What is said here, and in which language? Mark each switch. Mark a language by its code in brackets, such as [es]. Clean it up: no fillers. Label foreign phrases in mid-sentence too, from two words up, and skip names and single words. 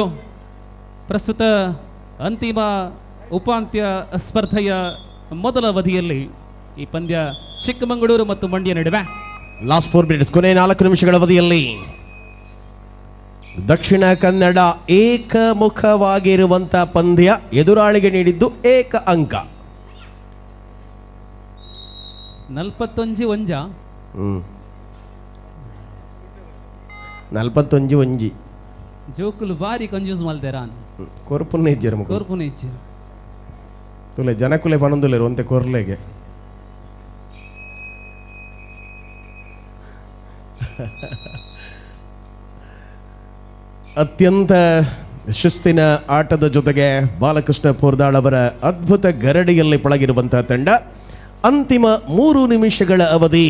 [kn] ಪ್ರಸ್ತುತ ಅಂತಿಮ ಉಪಾಂತ್ಯ ಸ್ಪರ್ಧೆಯ ಮೊದಲ ಅವಧಿಯಲ್ಲಿ ಈ ಪಂದ್ಯ ಚಿಕ್ಕಮಗಳೂರು ಮತ್ತು ಮಂಡ್ಯ ನಡುವೆ. [en] last 4 minutes, [kn] ಕೊನೆ 4 ನಿಮಿಷಗಳ ಅವಧಿಯಲ್ಲಿ ದಕ್ಷಿಣ ಕನ್ನಡ ಏಕಮುಖವಾಗಿರುವಂಥ ಪಂದ್ಯ, ಎದುರಾಳಿಗೆ ನೀಡಿದ್ದು ಏಕ ಅಂಕ. 41 41 [tcy] ಜೋಕುಲು ಬಾರಿ ಕನ್ಫ್ಯೂಸ್ ಮಾಡ್ತಾರ ಕೊರ್ಪುನ್ನೇ ಇಜ್ಜರು ಕೋರ್ಪುನ ಇಚ್ಚಿ ತುಲೆ ಜನಕುಲೆ ಪನೊಂದುಲೆರು ಒಂತೆ ಕೊರ್ಲೆಗೆ [kn] ಅತ್ಯಂತ ಶಿಸ್ತಿನ ಆಟದ ಜೊತೆಗೆ ಬಾಲಕೃಷ್ಣ ಪೋರ್ದಾಳ್ ಅವರ ಅದ್ಭುತ ಗರಡಿಯಲ್ಲಿ ಪಳಗಿರುವಂತಹ ತಂಡ. ಅಂತಿಮ 3 ನಿಮಿಷಗಳ ಅವಧಿ.